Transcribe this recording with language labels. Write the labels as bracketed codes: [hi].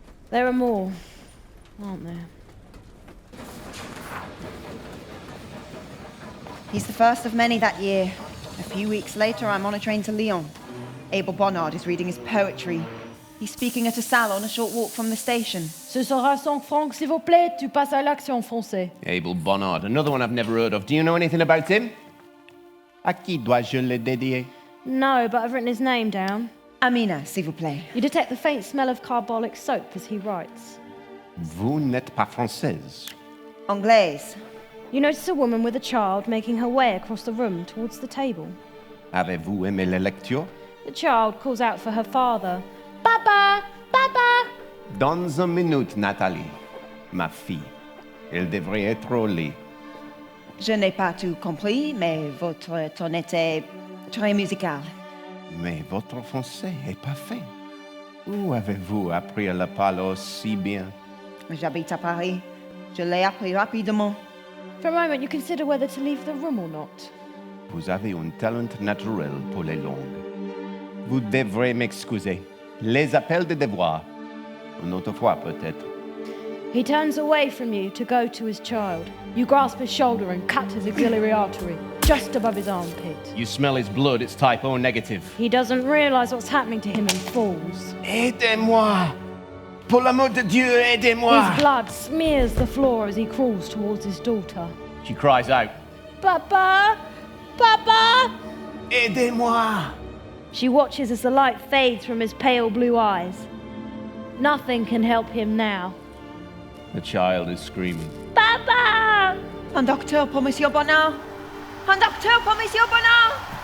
[en] There are more, aren't there? He's the first of many that year. A few weeks later, I'm on a train to Lyon. Abel Bonnard is reading his poetry. He's speaking at a salon a short walk from the station. [fr] Ce sera 100 francs, s'il vous plaît. Tu passes à l'action, français. [en] Abel Bonnard, another one I've never heard of. Do you know anything about him? [fr] À qui dois-je le dédier? [en] No, but I've written his name down. [fr] Amina, s'il vous plaît. [en] You detect the faint smell of carbolic soap as he writes. [fr] Vous n'êtes pas française. Anglaise. [en] You notice a woman with a child making her way across the room towards the table. [fr] Avez-vous aimé la lecture? [en] The child calls out for her father. [fr] Papa! Papa! Dans une minute, Nathalie. Ma fille. Elle devrait être au lit. Je n'ai pas tout compris, mais votre ton était très musical. Mais votre français est parfait. Où avez-vous appris à le parler aussi bien? J'habite à Paris. Je l'ai appris rapidement. [en] For a moment, you consider whether to leave the room or not. [fr] Vous avez un talent naturel pour les langues. Vous devrez m'excuser. Les appels de devoir. Une autre fois, peut-être. [en] He turns away from you to go to his child. You grasp his shoulder and cut his axillary artery, just above his armpit. You smell his blood, it's type O negative. He doesn't realize what's happening to him and falls. [fr] Aidez-moi! Pour l'amour de Dieu, aidez-moi! [en] His blood smears the floor as he crawls towards his daughter. She cries out, [fr] Papa! Papa! aidez-moi! [en] She watches as the light fades from his pale blue eyes. Nothing can help him now. The child is screaming. [fr] Papa! Un docteur pour Monsieur Bonnard. Un docteur pour Monsieur Bonnard.